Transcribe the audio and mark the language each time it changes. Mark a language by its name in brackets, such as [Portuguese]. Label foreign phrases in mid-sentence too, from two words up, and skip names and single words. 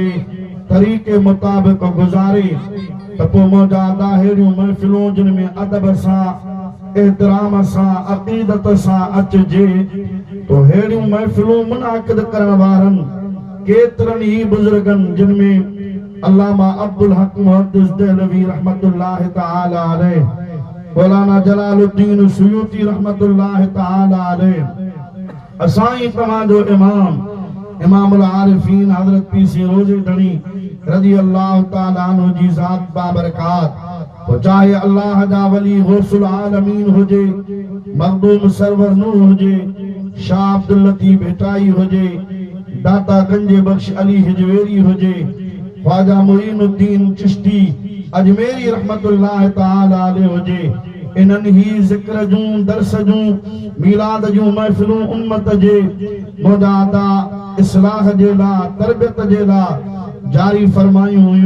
[Sindhi] तरीक़े मुताबिक़ गुज़ारे त पोइ मौजूदा अहिड़ियूं महफ़िलूं जिन में अदब सां, एहतराम सां, अक़ीदत सां अचिजे, तो अहिड़ियूं महफ़िलूं मुनाक़िद करण वारनि केतिरनि ई बुज़ुर्गनि जिन में अल्लामा अब्दुल हक मुहद्दिस देहलवी [Arabic] رحمة الله تعالى عليه, [Sindhi] मौलाना जलालुद्दीन सुयूती [Arabic] رحمة الله تعالى عليه, [Sindhi] असाई तव्हांजो इमाम इमामुल आरिफीन हज़रत पीसी रोज़े धणी [Arabic] رضي الله تعالى عنه [Sindhi] जी ज़ात बाबरकात, वो चाहे अल्लाह जा वली गौसुल आलमीन हुजे, मखदूम सरवर नूह हुजे, शाह अब्दुल लतीफ भेटाई हुजे, दाता गंजे बख्श अली हिजवेरी हुजे, ख्वाजा मुईनुद्दीन चिश्ती अजमेरी [Arabic] رحمة الله تعالى عليه [Sindhi] हुजे, इन्हनि ही ज़िक्र जूं, दर्स जूं, मीलाद जूं महफ़िलूं उम्मत जे मुजादा इस्लाह जे लाइ, तरबियत जे लाइ जारी फरमायूं हुयूं।